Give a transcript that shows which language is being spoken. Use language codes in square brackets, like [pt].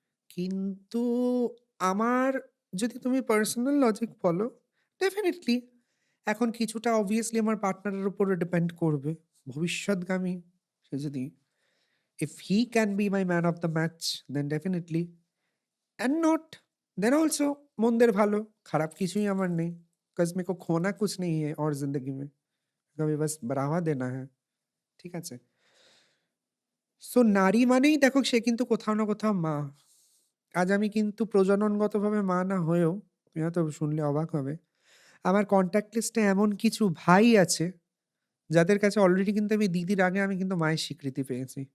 [bn] কিন্তু আমার, যদি তুমি পার্সোনাল লজিক বলো, ডেফিনিটলি এখন কিছুটা অবভিয়াসলি আমার পার্টনারের উপরে ডিপেন্ড করবে। ভবিষ্যৎগামী সে যদি, [en] If he can be my man of the match, then definitely. And not, then also [bn] মন্দের ভালো, খারাপ কিছুই আমার নেই। [hi] बिकॉज़ मेरे को खोना कुछ नहीं है और ज़िंदगी में, कभी बस बढ़ावा देना है। [bn] ঠিক আছে? সো নারী মানেই দেখো সে কিন্তু কোথাও না কোথাও মা। আজ আমি কিন্তু প্রজননগতভাবে মা না হয়েও, তুমি হয়তো শুনলে অবাক হবে, আমার কনট্যাক্ট লিস্টে এমন কিছু ভাই আছে, যাদের কাছে অলরেডি কিন্তু আমি দিদির আগে আমি কিন্তু মায়ের স্বীকৃতি পেয়েছি।